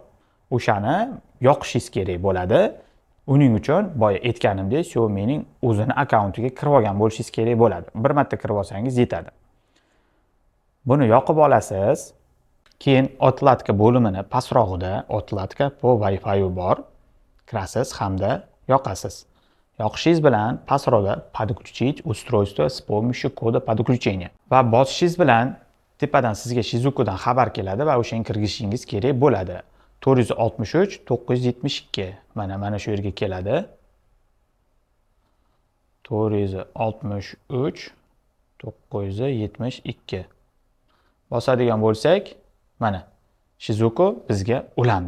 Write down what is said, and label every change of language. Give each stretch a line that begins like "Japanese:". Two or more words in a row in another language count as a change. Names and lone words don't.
Uzbek: O'shani yoqishingiz kerak bo'ladi. Uning uchun boya aytganimdek Xiaomining o'zini akkauntiga kirib olgan bo'lishingiz kerak bo'ladi. Bir marta kirib olsangiz yetadi. Buni yoqib olasiz. Keyin отладка bo'limini pastrog'ida
Russian: отладка по Wi-Fi
Uzbek: bor. Kirasiz hamda yoqasiz. Yoqishingiz bilan pastrog'da
Russian: подключить устройство с помощью кода подключения
Uzbek: va bosishingiz bilan tepadan sizga Shizukudan xabar keladi va o'shani kirgishingiz kerak bo'ladi. 463 972 mana shu yerga keladi. 463 972 bosadigan bo'lsak, mana Shizuku bizga ulandi.